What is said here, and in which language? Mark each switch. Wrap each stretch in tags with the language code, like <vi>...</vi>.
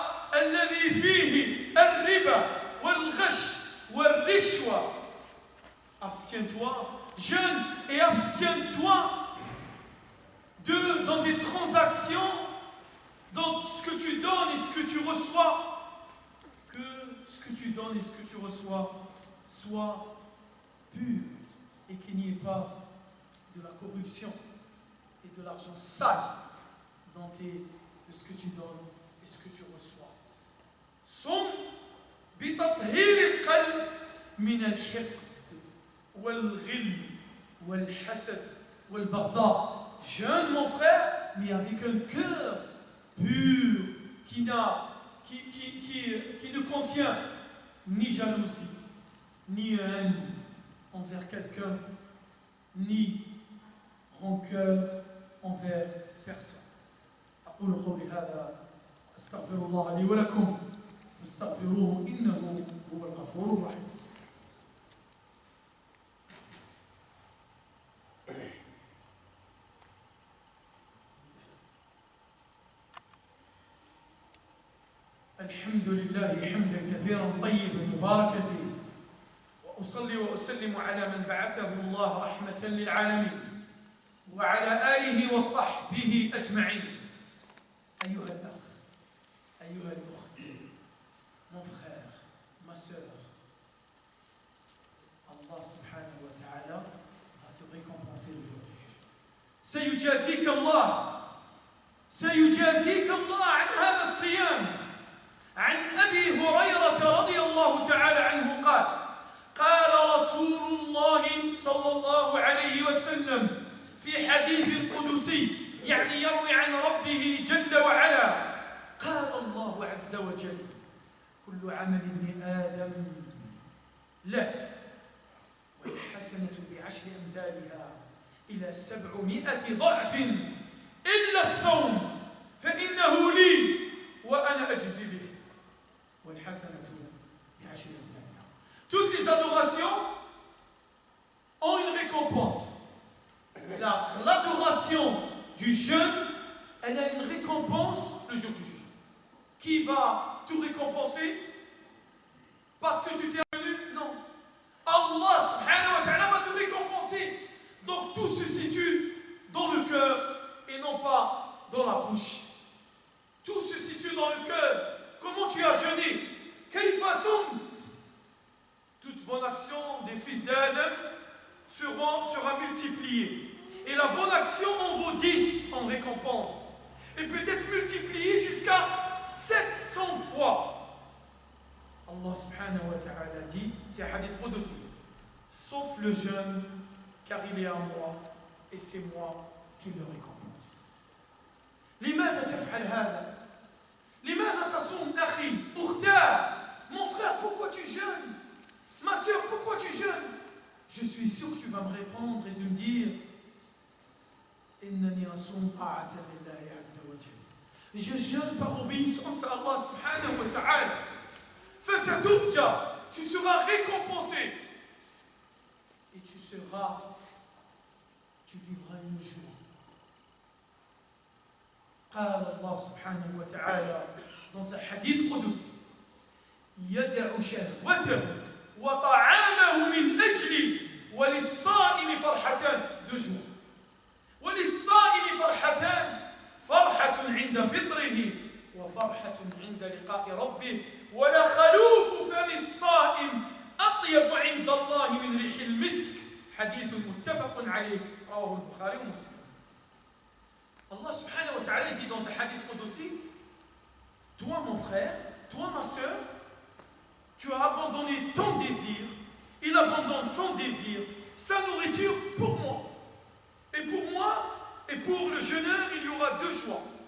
<ar>الذي فيه الربا والغش والرشوة.</ar> <fr>Abstiens-toi, jeûne et abstiens-toi dans des transactions, dans ce que tu donnes et ce que tu reçois, que ce que tu donnes et ce que tu reçois soit pur et qu'il n'y ait pas de la corruption et de l'argent sale de ce que tu donnes et ce que tu reçois.</fr> <ar>صم بتطهير القلب من الحقد والغل والحسد والبغضاء.</ar> <fr>Jeûne, mon frère, mais avec un cœur pur qui ne contient ni jalousie, ni haine envers quelqu'un, ni rancœur envers personne.</fr> <ar>أقول قولي هذا أستغفر الله لي ولكم فاستغفروه إنه هو الغفور الرحيم. الحمد لله حمدا كثيرا طيبا مباركا فيه، وأصلي وأسلم على من بعثه الله رحمة للعالمين وعلى آله وصحبه أجمعين. أيها الأخ، أيها الأخت،</ar> <fr>mon frère, ma sœur, Allah subhanahu wa ta'ala va te récompenser le jour du jugement.</fr> <ar>سيجازيك الله عن هذا الصيام. عن أبي هريرة رضي الله تعالى عنه قال رسول الله صلى الله عليه وسلم في حديث قدسي، يعني يروي عن ربه جل وعلا، قال الله عز وجل: كل عمل ابن آدم له والحسنة بعشر أمثالها إلى 700 ضعف إلا الصوم فإنه لي وأنا أجزي به والحسنة بعشر أمثالها.</ar> <fr>Toutes les adorations ont une récompense. L'adoration du jeûne, elle a une récompense le jour du jugement. Qui va te récompenser parce que tu t'es jeûné? Non. Allah subhanahu wa ta'ala va te récompenser. Donc tout se situe dans le cœur et non pas dans la bouche. Tout se situe dans le cœur. Comment tu as jeûné?</fr> <ar>Kayfa sumt?</ar> <fr>Toute bonne action des fils d'Adam sera multipliée. Et la bonne action en vaut 10 en récompense. Et peut-être multipliée jusqu'à 700 fois. Allah subhanahu wa ta'ala dit, c'est un hadith qudsi, sauf le jeûne, car il est à moi, et c'est moi qui le récompense.</fr> <ar>لماذا تفعل هذا؟ لماذا تصوم أخي؟ أختاه.</ar> <fr>Mon frère, pourquoi tu jeûnes? Ma soeur, pourquoi tu jeûnes? Je suis sûr que tu vas me répondre et de me dire</fr> <ar>إنني أصوم طاعة لله عز وجل.</ar> <fr>Je jeûne par obéissance à Allah subhanahu wa ta'ala.</fr> <ar>فسترجى,</ar> <fr>tu seras récompensé et tu vivras une joie.</fr> <ar>قال الله سبحانه وتعالى</ar> <fr>dans un hadith</fr> <ar>قدسي يدع شهوته وطعامه من أجلي وللصائم فرحتان</ar> <fr>de joie.</fr> <ar>وللصائم فرحتان, فرحة عند فطره وفرحة عند لقاء ربه ولخلوف فم الصائم أطيب عند الله من ريح المسك. حديث متفق عليه رواه البخاري ومسلم.</ar> <fr>Allah subhanahu wa ta'ala dit dans un hadith qudsi, toi mon frère, toi ma soeur, tu as abandonné ton désir, il abandonne son désir, sa nourriture pour moi. Et pour moi et pour le jeûneur, il y aura deux choix.</fr>